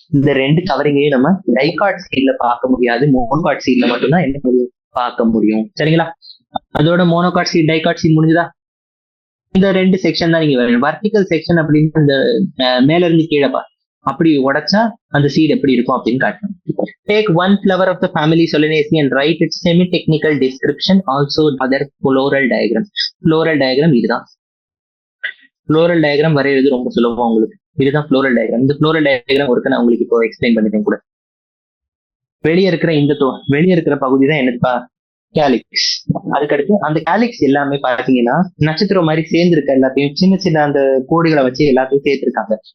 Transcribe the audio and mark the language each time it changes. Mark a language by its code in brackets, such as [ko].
[ta] இந்த 2 கவரிங்கையும் நம்ம டைகாட் சீட்ல பார்க்க முடியாது, மோனோகாட் சீட்ல மட்டும்தான் என்ன முடியும் பார்க்க முடியும். சரிங்களா? அதோட மோனோகாட் சீட் டைகாட் சீட் முடிஞ்சுதா? இந்த 2 செக்ஷன் தான் நீங்க வரணும். வர்டிகல் செக்ஷன் அப்படின்னு இந்த மேல இருந்து கீழே அப்படி உடைச்சா அந்த சீட் எப்படி இருக்கும் அப்படின்னு காட்டணும். [en] Take one flower of the family Solanaceae and write its semi-technical description, also other floral diagram. Floral diagram [ta] இதுதான். ஃப்ளோரல் டயக்ராம் வரைகிறது ரொம்ப சுலபம் உங்களுக்கு. இதுதான் ஃப்ளோரல் டயக்ராம். இந்த ஃப்ளோரல் டயக்ராம் ஒர்க்கு நான் உங்களுக்கு இப்போ எக்ஸ்பிளைன் பண்ணிட்டேன் கூட. வெளியே இருக்கிற வெளியே இருக்கிற பகுதி தான் என்னதுப்பா, கேலிக்ஸ். அதுக்கடுத்து அந்த கேலிக்ஸ் எல்லாமே பாத்தீங்கன்னா நட்சத்திரம் மாதிரி சேர்ந்திருக்க எல்லாத்தையும் சின்ன சின்ன அந்த கோடுகளை வச்சு எல்லாத்தையும் சேர்த்திருக்காங்க.